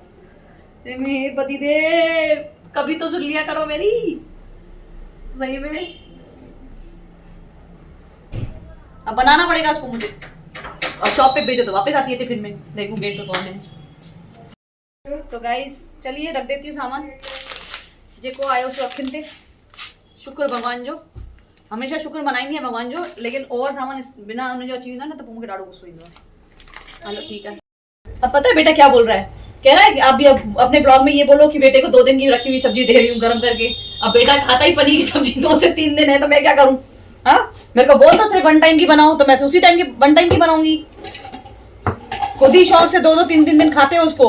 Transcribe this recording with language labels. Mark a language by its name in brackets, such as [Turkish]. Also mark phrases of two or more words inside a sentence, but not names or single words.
[Hindi] मेरे पतिदेव कभी तो सुन लिया करो मेरी। सही में अब बनाना पड़ेगा उसको मुझे, और शॉप पे भेजो तो वापस आती है टिफिन में। देखूं गेट पे कौन है। तो गाइस चलिए रख देती हूँ सामान [Sindhi] जेको आयो सो रखन थे। शुक्र भगवान जो, हमेशा शुक्र मनाई है भगवान जो, लेकिन और सामान बिना उन्हें जो अची ना तो मूंखे ॾाढो गुस्सो ईंदो आहे। हलो [Hindi] ठीक है। अब पता है बेटा क्या बोल रहा है, कह रहा है कि आप भी अपने ब्लॉग में ये बोलो कि बेटे को 2 दिन की रखी हुई सब्जी दे रही हूँ गर्म करके। अब बेटा खाता ही पनीर की सब्जी 2 से 3 दिन है, तो मैं क्या करूँ। हाँ मेरे को बोल तो सिर्फ 1 टाइम की बनाऊं, तो मैं तो उसी टाइम की 1 टाइम की बनाऊंगी। खुद ही शौक से 2-2 3-3 दिन खाते हो उसको।